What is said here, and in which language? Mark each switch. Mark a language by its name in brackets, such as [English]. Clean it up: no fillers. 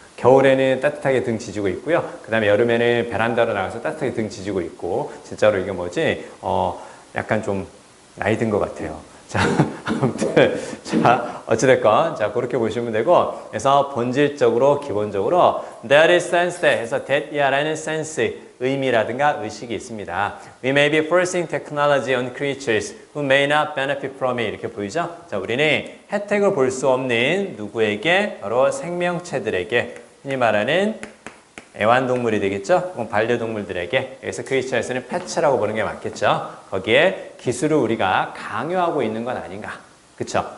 [Korean] 겨울에는 따뜻하게 등 지지고 있고요. 그 다음에 여름에는 베란다로 나가서 따뜻하게 등 지지고 있고, 진짜로 이게 뭐지? 약간 좀 나이 든 것 같아요. 자, 아무튼, 자, 어찌됐건, 자, 그렇게 보시면 되고, 그래서 본질적으로, 기본적으로, [English] there is sense [Korean] 해서 that이라는 sense, 의미라든가 의식이 있습니다. [English] We may be forcing technology on creatures who may not benefit from it. [Korean] 이렇게 보이죠? 자, 우리는 혜택을 볼 수 없는 누구에게? 바로 생명체들에게, 흔히 말하는 애완동물이 되겠죠? 반려동물들에게. 여기서 크리스천에서는 패츠라고 보는 게 맞겠죠? 거기에 기술을 우리가 강요하고 있는 건 아닌가? 그쵸?